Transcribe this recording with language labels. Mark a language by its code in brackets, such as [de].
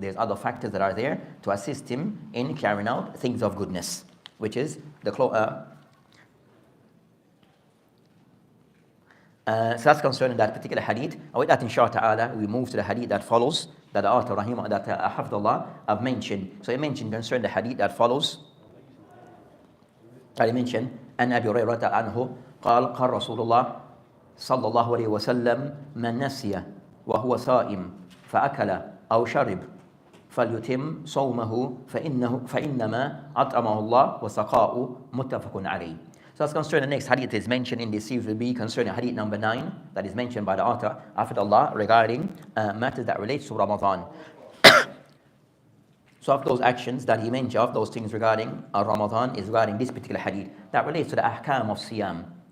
[en] There's other factors that are there to assist him in carrying out things of goodness, which is the so that's concerning that particular hadith. And with that, inshallah, we move to the hadith that follows, that the author, that Ahadith have mentioned. So he mentioned concerning the hadith that follows. [ar] He mentioned, أن أبي هريرة عنه قال رسول الله صلى الله عليه وسلم من نسي وهو صائم فأكل أو شرب فليتم صومه فإنما أطعمه الله وسقاه متفق عليه. [en] So as concerning the next hadith is mentioned in this series will be concerning hadith number 9, that is mentioned by the author Ahadith regarding matters that relates to Ramadan. So of those actions that he mentioned, of those things regarding Ramadan, is regarding this particular hadith that relates to the ahkam of siyam.